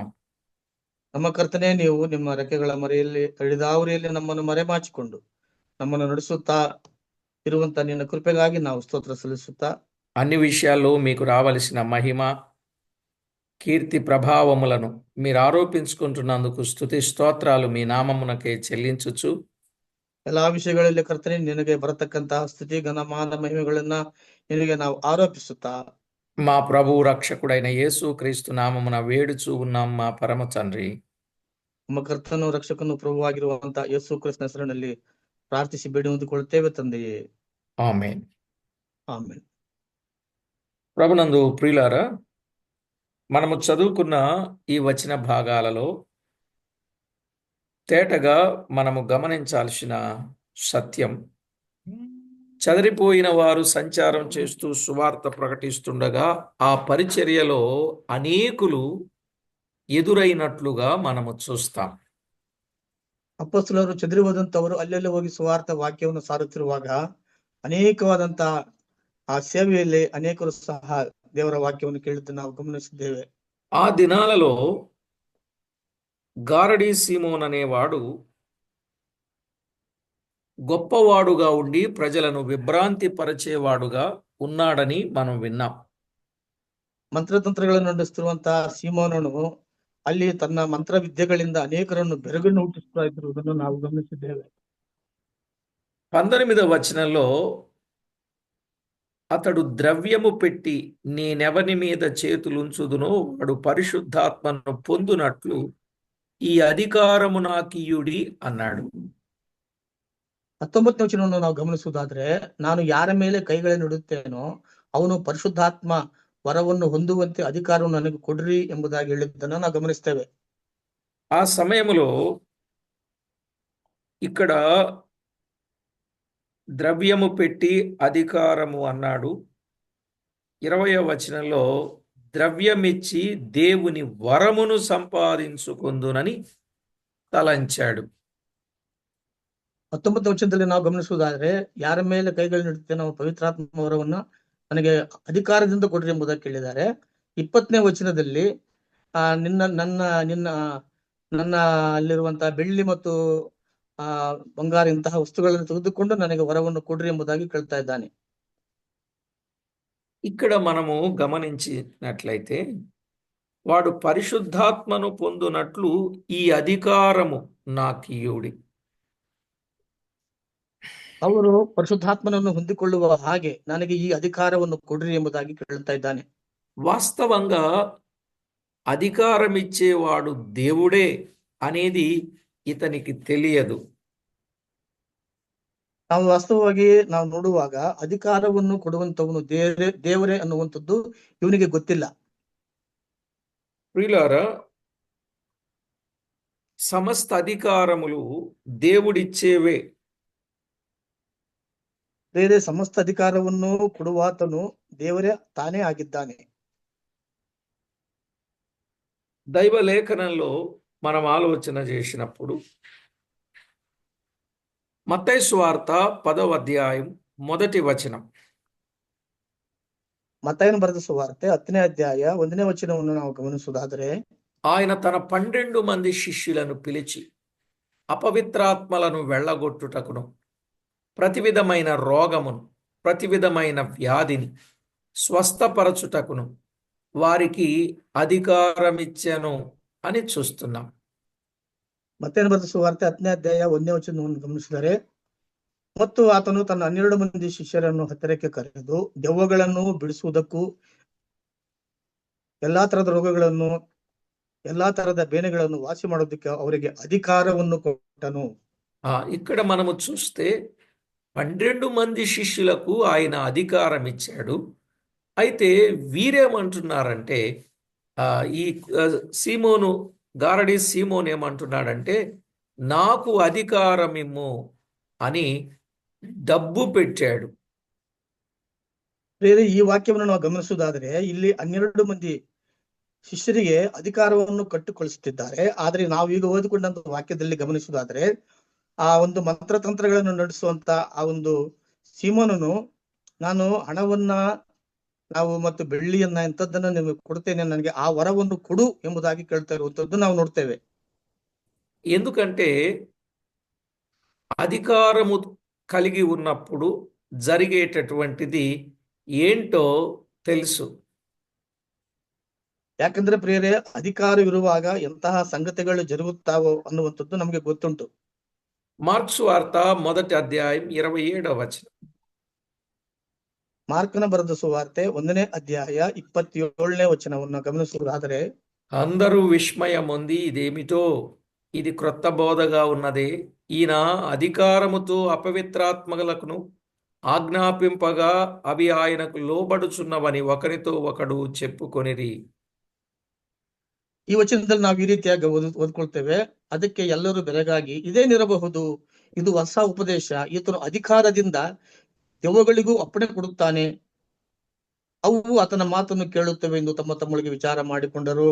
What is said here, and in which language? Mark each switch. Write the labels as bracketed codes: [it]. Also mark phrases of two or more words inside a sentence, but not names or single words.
[kn] ನಮ್ಮ ಕರ್ತನೆ, ನೀವು ನಿಮ್ಮ ರೆಕ್ಕೆಗಳ ಮರೆಯಲ್ಲಿ ಹಿಡಿದಾವರಿಯಲ್ಲಿ ನಮ್ಮನ್ನು ಮರೆಮಾಚಿಕೊಂಡು ನಮ್ಮನ್ನು ನಡೆಸುತ್ತಾ ಇರುವಂತ ನಿನ್ನ ಕೃಪೆಗಾಗಿ ನಾವು ಸ್ತೋತ್ರ ಸಲ್ಲಿಸುತ್ತಾ [te] అన్ని విషయాల్లో మీకు రావలసిన మహిమ కీర్తి ప్రభావములను మీరు ఆరోపించుకుంటున్నందుకు స్తుతి స్తోత్రాలు మీ నామమునకే చెల్లించుచు [kn] ಎಲ್ಲಾ ವಿಷಯಗಳಲ್ಲಿ ಕರ್ತನೆ ನಿನಗೆ ಬರತಕ್ಕಂತಹ ಸ್ತುತಿ ಘನಮಾನ ಮಹಿಮೆಗಳನ್ನ ನಿನಗೆ ನಾವು ಆರೋಪಿಸುತ್ತಾ [te] మా ప్రభువు రక్షకుడైన యేసు క్రీస్తు నామమున వేడుచూ ఉన్నాం మా పరమ తండ్రి. [kn] ನಮ್ಮ ಕರ್ತನು ರಕ್ಷಕನು ಪ್ರಭುವಾಗಿರುವಂತಹ ಯೇಸು ಕ್ರಿಸ್ತನ ಹೆಸರಿನಲ್ಲಿ ಪ್ರಾರ್ಥಿಸಿ ಬೇಡಿ ಹೊಂದಿಕೊಳ್ಳುತ್ತೇವೆ ತಂದೆಯೇ, [te] ఆమేన్. [kn] ಆಮೆನ್. [te] ప్రభునందు ప్రియులారా, మనము చదువుకున్న ఈ వచన భాగాలలో తేటగా మనము గమనించాల్సిన సత్యం, చెదరిపోయిన వారు సంచారం చేస్తూ సువార్త ప్రకటిస్తుండగా ఆ పరిచర్యలో అనేకులు ఎదురైనట్లుగా మనము చూస్తాం. [kn] ಅಪೊಸ್ತಲರು ಚದರಿ ಹೋದಂತವರು ಅಲ್ಲೆಲ್ಲಿ ಹೋಗಿ ಸುವಾರ್ಥ ವಾಕ್ಯವನ್ನು ಸಾರುತ್ತಿರುವಾಗ ಅನೇಕವಾದಂತ ಆ ಸೇವೆಯಲ್ಲಿ ಅನೇಕರು ಸಹ ದೇವರ ವಾಕ್ಯವನ್ನು ಕೇಳಿದ್ದು ನಾವು ಗಮನಿಸಿದ್ದೇವೆ. [te] ఆ దినాలలో గారడీ సీమోన్ అనేవాడు గొప్పవాడుగా ఉండి ప్రజలను విభ్రాంతి పరిచేవాడుగా ఉన్నాడని మనం విన్నాం. [kn] ಮಂತ್ರತಂತ್ರಗಳನ್ನು ನಡೆಸುತ್ತಿರುವಂತಹ ಸೀಮೋನನು ಅಲ್ಲಿ ತನ್ನ ಮಂತ್ರ ವಿದ್ಯೆಗಳಿಂದ ಅನೇಕರನ್ನು ಬೆರಗನ್ನು ಹುಟ್ಟಿಸ್ತಾ ಇರುವುದನ್ನು ನಾವು ಗಮನಿಸಿದ್ದೇವೆ. [te] 19వ వచనంలో అతడు ద్రవ్యము పెట్టి నేనెవని మీద చేతులుంచుదునో వాడు పరిశుద్ధాత్మను పొందునట్లు ఈ అధికారము నాకియుడి అన్నాడు. [kn] 19ನೇ ವಚನವನ್ನು ನಾವು ಗಮನಿಸುವುದಾದ್ರೆ, ನಾನು ಯಾರ ಮೇಲೆ ಕೈಗಳನ್ನು ಇಡುತ್ತೇನೋ ಅವನು ಪರಿಶುದ್ಧಾತ್ಮ ವರವನ್ನು ಹೊಂದುವಂತೆ ಅಧಿಕಾರವನ್ನು ನನಗೆ ಕೊಡ್ರಿ ಎಂಬುದಾಗಿ ಹೇಳಿದ್ದನ್ನು ನಾವು ಗಮನಿಸ್ತೇವೆ. [te] ఆ సమయంలో ఇక్కడ ద్రవ్యము పెట్టి అధికారము అన్నాడు. 20వ వచనంలో ద్రవ్యమిచ్చి దేవుని వరమును సంపాదించుకుందునని ತಲಂಚಾಡು. [kn] 19ನೇ ವಚನದಲ್ಲಿ ನಾವು ಗಮನಿಸುವುದಾದರೆ, ಯಾರ ಮೇಲೆ ಕೈಗಳನ್ನಿಡುತ್ತೆ ನಾವು ಪವಿತ್ರಾತ್ಮ ವರವನ್ನ ನನಗೆ ಅಧಿಕಾರದಿಂದ ಕೊಡ್ರಿ ಎಂಬುದಾಗಿ ಕೇಳಿದ್ದಾರೆ. 20ನೇ ವಚನದಲ್ಲಿ ನನ್ನ ಅಲ್ಲಿರುವಂತಹ ಬೆಳ್ಳಿ ಮತ್ತು ಬಂಗಾರ ಇಂತಹ ವಸ್ತುಗಳನ್ನು ತೆಗೆದುಕೊಂಡು ನನಗೆ ವರವನ್ನು ಕೊಡ್ರಿ ಎಂಬುದಾಗಿ ಕೇಳ್ತಾ ಇದ್ದಾನೆ. [te] ఇక్కడ మనము గమనించినట్లయితే వాడు పరిశుద్ధాత్మను పొందునట్లు ఈ అధికారము నాకియుడి. [kn] ಅವರು ಪರಿಶುದ್ಧಾತ್ಮನನ್ನು ಹೊಂದಿಕೊಳ್ಳುವ ಹಾಗೆ ನನಗೆ ಈ ಅಧಿಕಾರವನ್ನು ಕೊಡ್ರಿ ಎಂಬುದಾಗಿ ಕೇಳ್ತಾ ಇದ್ದಾನೆ. [te] వాస్తవంగా అధికారం ఇచ్చేవాడు దేవుడే అనేది ఇతనికి తెలియదు. [kn] ನಾವು ವಾಸ್ತವವಾಗಿ ನಾವು ನೋಡುವಾಗ ಅಧಿಕಾರವನ್ನು ಕೊಡುವಂತವನು ದೇವರೇ ಅನ್ನುವಂಥದ್ದು ಇವನಿಗೆ ಗೊತ್ತಿಲ್ಲ. [te] ప్రియులారా, సమస్త అధికారములు దేవుడిచ్చేవే. [kn] ಬೇರೆ ಸಮಸ್ತ ಅಧಿಕಾರವನ್ನು ಕೊಡುವಾತನು ದೇವರೇ ತಾನೇ ಆಗಿದ್ದಾನೆ. [te] దైవ లేఖనంలో మనం ఆలోచన చేసినప్పుడు మత్తయి సువార్త 10వ అధ్యాయం 1వ వచనం. [kn] ಮತ್ತಾಯನು ಬರೆದ ಸುವಾರ್ತೆ 10ನೇ ಅಧ್ಯಾಯ 1ನೇ ವಚನವನ್ನು ನಾವು ಗಮನಿಸುವುದಾದರೆ, [te] ఆయన తన 12 మంది శిష్యులను పిలిచి అపవిత్రాత్మలను వెళ్ళగొట్టుటకును ప్రతి విధమైన రోగమును ప్రతి విధమైన వ్యాధిని స్వస్థపరచుటకును వారికి అధికారమిచ్చెను అని చూస్తున్నాం. [kn] ಮತ್ತಾಯನು ಬರೆದ ಸುವಾರ್ತೆ 10ನೇ ಅಧ್ಯಾಯ 1ನೇ ವಚನವನ್ನು ಗಮನಿಸಿದರೆ, ಮತ್ತು ಆತನು ತನ್ನ 12 ಮಂದಿ ಶಿಷ್ಯರನ್ನು ಹತ್ತಿರಕ್ಕೆ ಕರೆದು ದೆವ್ವಗಳನ್ನು ಬಿಡಿಸುವುದಕ್ಕೂ ಎಲ್ಲಾ ತರದ ರೋಗಗಳನ್ನು ಎಲ್ಲಾ ತರದ ಬೇನೆಗಳನ್ನು ವಾಸಿ ಮಾಡೋದಕ್ಕೆ ಅವರಿಗೆ ಅಧಿಕಾರವನ್ನು ಕೊಟ್ಟನು. [te] ఇక్కడ మనము చూస్తే 12 మంది శిష్యులకు ఆయన అధికారం ఇచ్చాడు. అయితే వీరేమంటున్నారంటే, ఈ సీమోను గారడి సీమోను ఏమంటున్నాడంటే, నాకు అధికారమిమ్ము అని డబ్బు పెట్టాడు. [kn] ಈ ವಾಕ್ಯವನ್ನು ನಾವು ಗಮನಿಸುವುದಾದರೆ, ಇಲ್ಲಿ 12 ಮಂದಿ ಶಿಷ್ಯರಿಗೆ ಅಧಿಕಾರವನ್ನು ಕಟ್ಟಿಕೊಳಿಸುತ್ತಿದ್ದಾರೆ. ಆದ್ರೆ ನಾವೀಗ ಓದಿಕೊಂಡಂತ ವಾಕ್ಯದಲ್ಲಿ ಗಮನಿಸುವುದಾದ್ರೆ, ಆ ಒಂದು ಮಂತ್ರತಂತ್ರಗಳನ್ನು ನಡೆಸುವಂತ ಆ ಒಂದು ಸೀಮೋನನು, ನಾನು ಹಣವನ್ನ ನಾವು ಮತ್ತು ಬೆಳ್ಳಿಯನ್ನ ಇಂಥದ್ದನ್ನ ನಿಮಗೆ ಕೊಡ್ತೇನೆ, ನನಗೆ ಆ ವರವನ್ನು ಕೊಡು ಎಂಬುದಾಗಿ ಕೇಳ್ತಾ ಇರುವಂತದ್ದು ನಾವು ನೋಡ್ತೇವೆ. [te] ఎందుకంటే అధికారము కలిగి ఉన్నప్పుడు జరిగేటటువంటిది ఏంటో తెలుసు. [kn] ಯಾಕಂದ್ರೆ ಪ್ರಿಯರೇ, ಅಧಿಕಾರ ಇರುವಾಗ ಎಂತಹ ಸಂಗತಿಗಳು ಜరుగుತ್ತಾವೋ ಅನ್ನುವಂಥದ್ದು ನಮಗೆ ಗೊತ್ತುಂಟು. [te] మార్క్స్ వార్త 1వ అధ్యాయం 27వ వచనం. [kn] ಮಾರ್ಕನ ಬರೆದ ಸುವಾರ್ತೆ 1ನೇ ಅಧ್ಯಾಯ 27ನೇ ವಚನವನ್ನು ಗಮನಿಸುವುದಾದರೆ, [te] అందరూ విస్మయం పొంది ఇదేమిటో, ఇది క్రొత్త బోధగా ఉన్నదే, ఈయన అధికారముతో అపవిత్రాత్మలకును ఆజ్ఞాపింపగా అవి ఆయనకు లోబడుచున్నవని ఒకరితో ఒకడు చెప్పుకొనిరి. [kn] ಈ ವಚನದಲ್ಲಿ ನಾವು ಈ ರೀತಿಯಾಗಿ ಓದ್ಕೊಳ್ತೇವೆ. ಅದಕ್ಕೆ ಎಲ್ಲರೂ ಬೆರಗಾಗಿ, ಇದೇನಿರಬಹುದು, ಇದು ಹೊಸ ಉಪದೇಶ, ಈತನು ಅಧಿಕಾರದಿಂದ ದೆವ್ವಗಳಿಗೂ ಅಪ್ಪಣೆ ಕೊಡುತ್ತಾನೆ, ಅವು ಆತನ ಮಾತನ್ನು ಕೇಳುತ್ತವೆ ಎಂದು ತಮ್ಮ ತಮ್ಮೊಳಗೆ ವಿಚಾರ ಮಾಡಿಕೊಂಡರು.